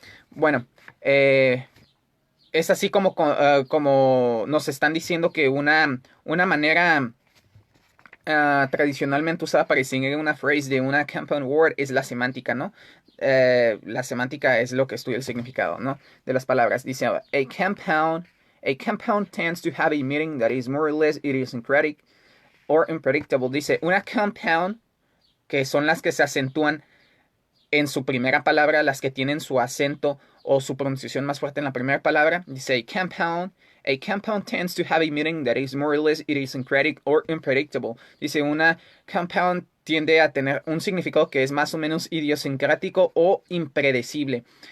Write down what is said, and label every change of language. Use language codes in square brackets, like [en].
[es] Bueno, es así como nos están diciendo que una manera tradicionalmente usada para distinguir una phrase de una compound word es la semántica, ¿no? La semántica es lo que estudia el significado, ¿no? De las palabras. Dice, [en] a compound tends to have a meaning that is more or less idiosyncratic or unpredictable. [es] Dice, una compound, que son las que se acentúan en su primera palabra, las que tienen su acento o su pronunciación más fuerte en la primera palabra. Dice, [en] a compound tends to have a meaning that is more or less idiosyncratic or unpredictable. [es] Dice, una compound tiende a tener un significado que es más o menos idiosincrático o impredecible.